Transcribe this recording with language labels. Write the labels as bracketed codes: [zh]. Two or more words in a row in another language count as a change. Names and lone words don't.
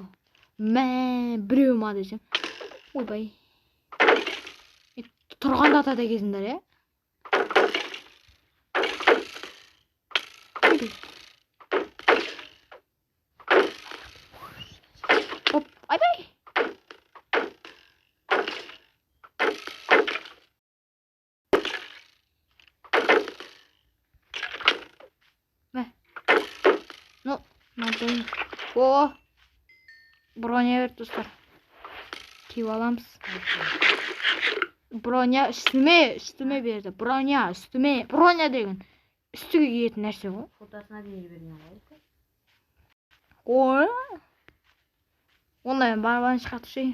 [kk] Мә, біреу ма десем. Ойбай. Тұрғанда ата дегенсіңдер, е? Оп, айбай. [ru] Ну, надо. [kk] О! Броня бер, достар. Киіп аламыз. Броня үстіме берді. Броня үстіме. Броня деген үстіге киетін нәрсе ғой. Фотосына дейін жіберген ғой. Ой. Онда мен барбаны шығартып шейін.